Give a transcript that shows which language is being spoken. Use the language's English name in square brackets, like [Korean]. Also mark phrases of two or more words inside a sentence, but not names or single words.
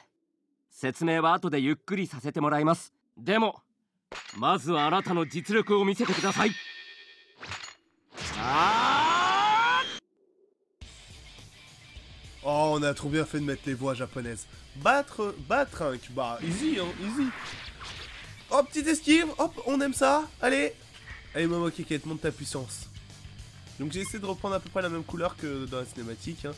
[Japanese] 説明は後でゆっくりさせてもらいます。でもまずはあなたの実力を見せてください。 [French] Oh, on a trop bien fait de mettre les voix japonaises. Battre un, bah easy hein, easy. Hop, petite esquive, hop, on aime ça. Allez, allez Momo Keket, monte ta puissance. Donc j'ai essayé de reprendre à peu près la même couleur que dans la cinématique, hein.